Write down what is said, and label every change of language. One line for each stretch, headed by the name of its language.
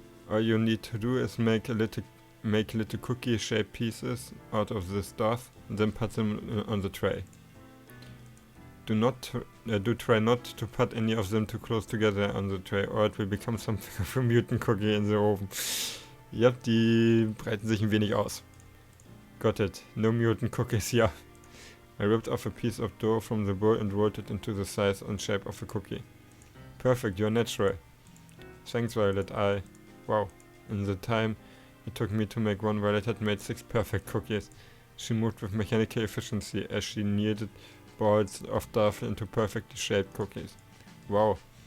English: All you need to do is make little cookie-shaped pieces out of this stuff, and then put them on the tray. Do try not to put any of them too close together on the tray, or it will become something of a mutant cookie in the oven.
German: Yep, die breiten sich ein wenig aus.
English: Got it. No mutant cookies here. I ripped off a piece of dough from the bowl and rolled it into the size and shape of a cookie. Perfect, you're natural. Thanks, Violet. Wow. In the time it took me to make one, Violet had made 6 perfect cookies. She moved with mechanical efficiency as she kneaded balls of dough into perfectly shaped cookies. Wow.